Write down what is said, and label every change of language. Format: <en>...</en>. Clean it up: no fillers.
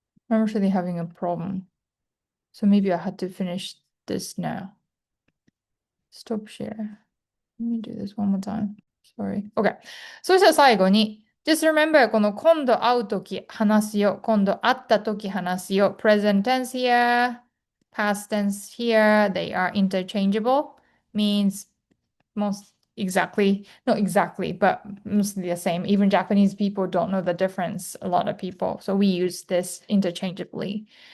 <en>I'm actually having a problem. So maybe I had to finish this now. Stop share. Let me do this one more time. Sorry. OK.</en> <ja>そしたら最後に、</ja> <en>just remember</en> <ja>この今度会うとき話すよ。今度会ったとき話すよ。</ja> <en>present tense here, past tense here, they are interchangeable. Means most exactly, not exactly, but mostly the same. Even Japanese people don't know the difference, a lot of people. So we use this interchangeably.</en>